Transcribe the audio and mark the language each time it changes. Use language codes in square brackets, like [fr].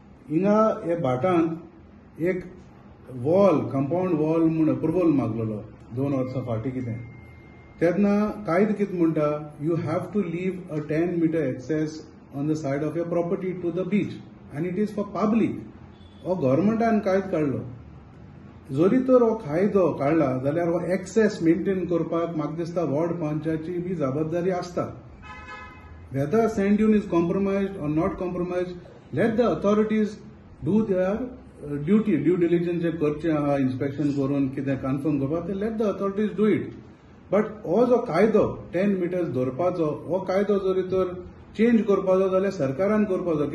[gom] हिंगा हे भाटांत एक वॉल कंपाऊंड वॉल म्हूण अप्रुवल मागलेलो 2 वर्सां फाटीं कितें तेन्ना कायदो कितें म्हणटा [en] You have to leave a 10 metre access on the side of your property to the beach आनी it is for public. [gom] हो गव्हर्मेंटान कायदो काडलो. जरी तर हो कायदो काडला जाल्यार हो एक्सेस मेंटेन करपाक म्हाका दिसता वॉर्ड पंचाची बी जबाबदारी आसता. [en] whether sand dune is compromised or not compromised, let the authorities do their duty, due diligence [gom] जे करचे आहा इन्स्पेक्शन करून कितें कन्फर्म करपाक ते [en] let the authorities do it. [gom] But हो जो कायदो 10 मीटर्स दवरपाचो हो कायदो जरी तर चेंज करपाचो जाल्यार सरकारान करपाचो.